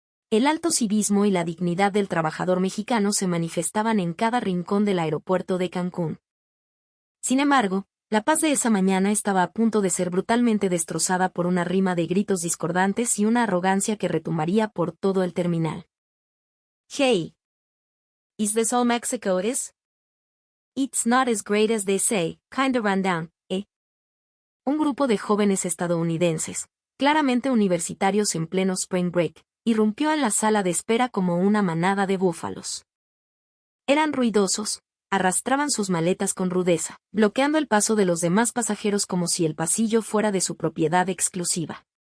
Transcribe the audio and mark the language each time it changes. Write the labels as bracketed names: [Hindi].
[Spanish] El alto civismo y la dignidad del trabajador mexicano se manifestaban en cada rincón del aeropuerto de Cancún. Sin embargo, la paz de esa mañana estaba a punto de ser brutalmente destrozada por una rima de gritos discordantes y una arrogancia que retumbaría por todo el terminal. [English] "Hey! Is this all Mexico is?" It's not as great as they say, kinda run down, eh. [Spanish] Un grupo de jóvenes estadounidenses, claramente universitarios en pleno spring break, irrumpió en la sala de espera como una manada de búfalos. Eran ruidosos, arrastraban sus maletas con rudeza, bloqueando el paso de los demás pasajeros como si el pasillo fuera de su propiedad exclusiva.